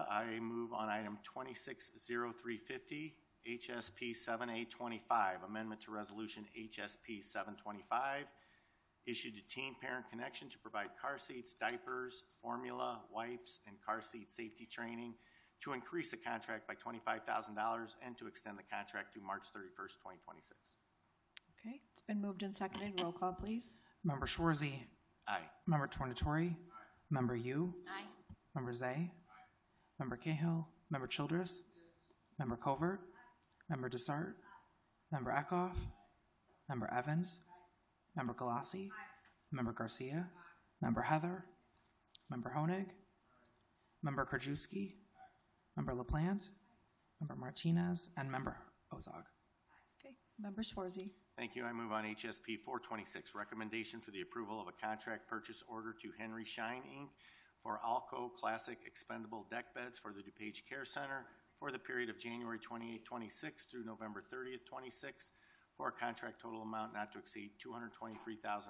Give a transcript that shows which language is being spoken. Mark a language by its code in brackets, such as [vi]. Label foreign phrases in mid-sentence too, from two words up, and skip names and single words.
[en] I move on item 260350, HSP 7A25, amendment to resolution HSP 725, issued to Teen Parent Connection to provide car seats, diapers, formula, wipes, and car seat safety training, to increase the contract by $25,000 and to extend the contract to March 31st, 2026. Okay, it's been moved and seconded. Roll call, please. Member Schwarzy. Aye. Member Tornatori. Member Yu. Aye. Member Zay. Member Cahill. Member Childress. Member Covert. Member Desart. Member Eckhoff. Member Evans. Member Galassi. Member Garcia. Member Heather. Member Honig. Member Krajewski. Member LaPlante. Member Martinez. And Member Ozog. Okay, Member Schwarzy. Thank you. I move on HSP 426, recommendation for the approval of a contract purchase order to Henry Schein, Inc. for Alco Classic expendable deck beds for the DuPage Care Center for the period of January 28, 26 through November 30th, 26 for a contract total amount not to exceed $223,904.